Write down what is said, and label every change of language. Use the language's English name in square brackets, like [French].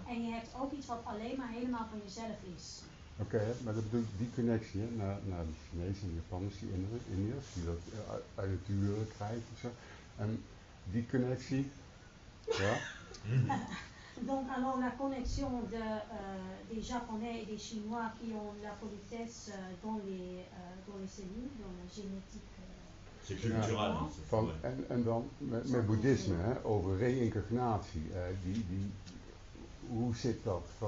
[Dutch] En je hebt ook iets wat alleen maar helemaal van jezelf is. Oké, maar dat bedoelt die connectie naar de Chinezen en de Japanners, die Indiërs, die dat uit het huwelijk krijgen of zo. En die connectie, ja. [French] Donc alors la connexion des Japonais et des Chinois qui ont la politesse dans les cellules, dans la génétique. C'est culturel. [Dutch] En dan met boeddhisme, hè, over reïncarnatie. Hoe zit dat?